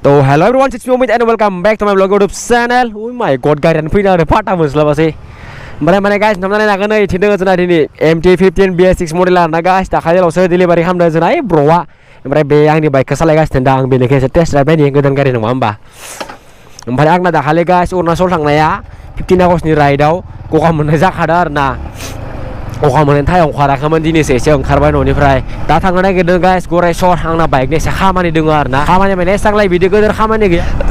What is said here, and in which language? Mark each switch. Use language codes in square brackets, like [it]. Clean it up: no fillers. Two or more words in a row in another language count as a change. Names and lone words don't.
[en] Hello everyone, it's Momit and welcome back to my vlog YouTube channel. Oh my god, [brx] gaरियानो फैनो आरो फाटा मोनस्लाबासै ओमफ्राय माने गाइस नोंथांमोना नायनो नै थिनदों जोंना दिनै MT15 BS6 मडेल आरोना गाइस दाखालिल'सो डिलिभारि खालामदों जोंना ब्र'आ ओमफ्राय बे आंनि बाइकखौ सालायगासिनो दा आं बेनिखाय एसे [en] test drive [brx] नायनि गोदान गारि नङा होमबा ओमफ्राय आंना दाखालि गाइस अरुणाचल थांनाया 15 आगस्टनि राइडआव गगा मोननाय जाखादों आरोना गगा मोननायनि थाखाय ओंखाराखैमोन दिनैसो एसे ओंखारबाय न'निफ्राय दा थांनो नागिरदों गाइस गरायसर आंना बाइकनि एसे खामानि दङ आरोना खामानि माने एसांलाय बिदि गोदोर खामानि गैया